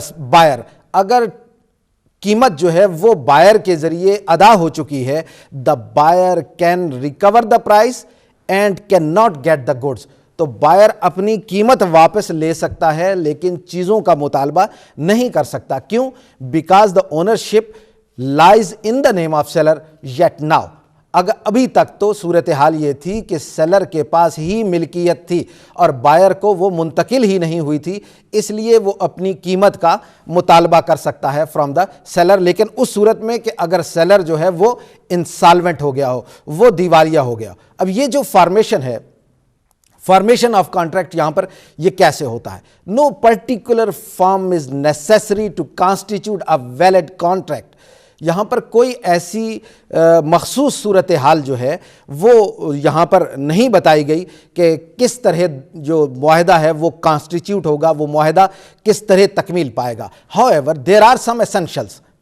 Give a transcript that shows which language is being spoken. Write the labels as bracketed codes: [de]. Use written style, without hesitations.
[ur] Buyer, اگر قیمت جو ہے وہ بائر کے ذریعے ادا ہو چکی ہے، [en] the buyer can recover the price and can not get the goods, [ur] تو بائر اپنی قیمت واپس لے سکتا ہے لیکن چیزوں کا مطالبہ نہیں کر سکتا. کیوں؟ [en] Because the ownership lies in the name of seller yet now. [ur] اگر ابھی تک تو صورتحال یہ تھی کہ سیلر کے پاس ہی ملکیت تھی اور بائر کو وہ منتقل ہی نہیں ہوئی تھی، اس لیے وہ اپنی قیمت کا مطالبہ کر سکتا ہے [en] from the seller, [ur] لیکن اس صورت میں کہ اگر سیلر جو ہے وہ انسالوینٹ ہو گیا ہو، وہ دیوالیہ ہو گیا. اب یہ جو فارمیشن ہے، فارمیشن آف کانٹریکٹ، یہاں پر یہ کیسے ہوتا ہے؟ [en] No particular form is necessary to constitute a valid contract. [ur] یہاں پر کوئی ایسی مخصوص صورتحال جو ہے وہ یہاں پر نہیں بتائی گئی کہ کس طرح جو معاہدہ ہے وہ کانسٹیٹیوٹ ہوگا، وہ معاہدہ کس طرح تکمیل پائے گا. [en] However, there are some essentials.